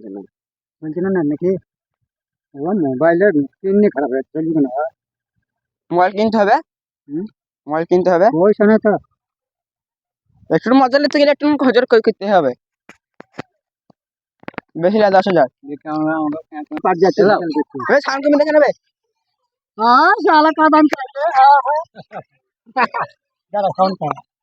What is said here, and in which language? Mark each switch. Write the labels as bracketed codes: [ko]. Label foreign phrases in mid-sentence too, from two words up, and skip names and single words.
[bn] বলছি না নাকি ও মোবাইলের স্ক্রিন খারাপ হয়ে চলবে না মোবাইল কিনতে হবে মোবাইল কিনতে হবে পয়সা নেই তো একটু মজা নিতে গেলে একটু খরচ করতে হবে বেশি না 10,000 পাট যাচ্ছে ছাড় তুমি দেখে নেবে [hi] हाँ साला का दाम चाहिए दादा कौन का